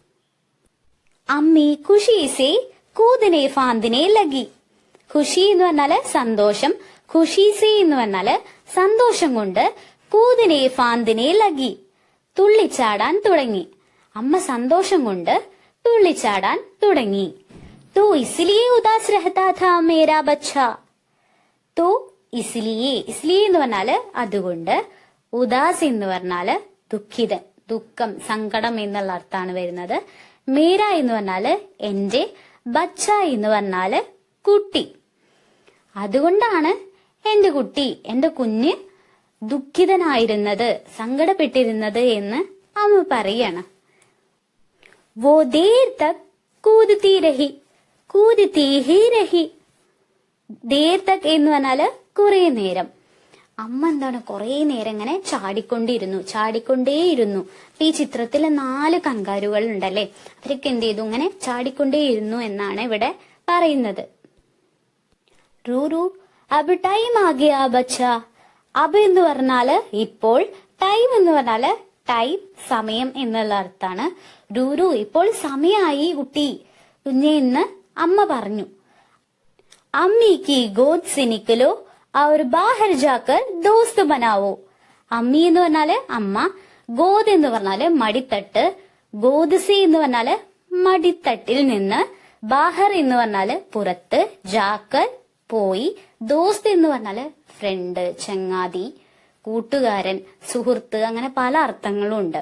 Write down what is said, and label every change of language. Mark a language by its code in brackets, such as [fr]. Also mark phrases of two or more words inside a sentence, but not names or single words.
[hi] अम्मी खुशी से कूदने फांदने लगी. [ml] ഖുഷി എന്ന് പറഞ്ഞാല് സന്തോഷം, ഖുഷീസെ എന്ന് പറഞ്ഞാല് സന്തോഷം കൊണ്ട്, [hi] कूदने फांदने लगी [ml] തുള്ളിച്ചാടാൻ തുടങ്ങി. അമ്മ സന്തോഷം കൊണ്ട് തുള്ളിച്ചാടാൻ തുടങ്ങി. [hi] तो इसलिए उदास रहता था मेरा बच्चा. तो इसलिए [ml] എന്ന് പറഞ്ഞാല് അതുകൊണ്ട്, ഉദാസ് എന്ന് പറഞ്ഞാല് ദുഃഖിതൻ, ദുഃഖം, സങ്കടം എന്നുള്ള അർത്ഥമാണ് വരുന്നത്. മേര എന്ന് പറഞ്ഞാല് എന്റെ, ബച്ച എന്ന് പറഞ്ഞാല് കുട്ടി. അതുകൊണ്ടാണ് എന്റെ കുട്ടി, എന്റെ കുഞ്ഞ് ദുഃഖിതനായിരുന്നത്, സങ്കടപ്പെട്ടിരുന്നത് എന്ന് അമ്മ പറയാണ്. [hi] वो देर तक कूदती रही कूदती ही रही. देर तक [ml] എന്ന് പറഞ്ഞാല് കുറെ നേരം. അമ്മ എന്താണ് കുറെ നേരം ഇങ്ങനെ ചാടിക്കൊണ്ടേയിരുന്നു. ഈ ചിത്രത്തില് 4 കങ്കാരുകൾ ഉണ്ടല്ലേ, അവരൊക്കെ എന്ത് ചെയ്തു? ഇങ്ങനെ ചാടിക്കൊണ്ടേയിരുന്നു എന്നാണ് ഇവിടെ പറയുന്നത്. [hi] रूरू अब टाइम आ गया बच्चा. [ml] അബ് എന്ന് പറഞ്ഞാല് ഇപ്പോൾ, ടൈം എന്ന് പറഞ്ഞാല് ടൈം, സമയം എന്നുള്ള അർത്ഥാണ്. റൂറു ഇപ്പോൾ സമയായി കുട്ടി, കുഞ്ഞെ എന്ന് അമ്മ പറഞ്ഞു. [hi] अम्मी की गोद से निकलो और बाहर जाकर दोस्त बनावो. [ml] അമ്മി എന്ന് പറഞ്ഞാല് അമ്മ, ഗോദ് എന്ന് പറഞ്ഞാല് മടിത്തട്ട്, ഗോദ്സെ എന്ന് പറഞ്ഞാല് മടിത്തട്ടിൽ നിന്ന്, ബാഹർ എന്ന് പറഞ്ഞാല് പുറത്ത്, ജാക്കർ പോയി, ദോസ്ത് എന്ന് പറഞ്ഞാല് ഫ്രണ്ട്, ചങ്ങാതി, കൂട്ടുകാരൻ, സുഹൃത്ത്, അങ്ങനെ പല അർത്ഥങ്ങളും ഉണ്ട്.